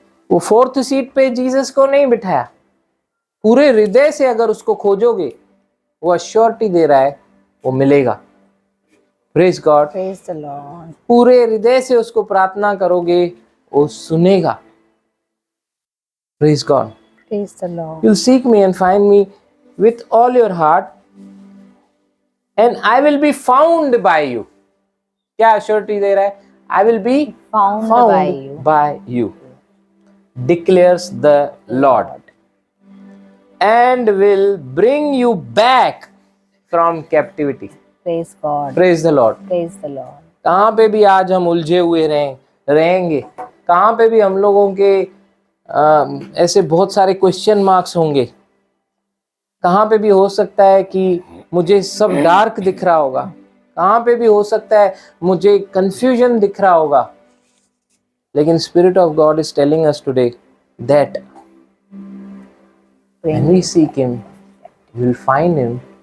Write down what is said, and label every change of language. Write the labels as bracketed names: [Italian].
[Hindi] वो fourth seat पे Jesus को नहीं बिठाया, पूरे हृदय से अगर उसको खोजोगे, वो अश्योरिटी दे रहा है वो मिलेगा। [English] Praise God, Praise the Lord. [Hindi] पूरे हृदय से उसको प्रार्थना करोगे वो सुनेगा। [English] Praise God, Praise the Lord. you'll seek me and find me with all your heart and I will be found by you। [Hindi] क्या अश्योरिटी दे रहा है? [English] I will be Found by you. by you, declares the Lord, and will bring you back from captivity। Praise God. Praise the Lord। Praise the Lord. [Hindi] कहाँ पे भी आज हम उलझे हुए रहेंगे, कहाँ पे भी हम लोगों के ऐसे बहुत सारे क्वेश्चन मार्क्स होंगे, कहाँ पे भी हो सकता है कि मुझे सब डार्क दिख रहा होगा, कहाँ पे भी हो सकता है मुझे कंफ्यूजन दिख रहा होगा, लेकिन [English] Spirit of God is telling us today that when we seek him we will find him.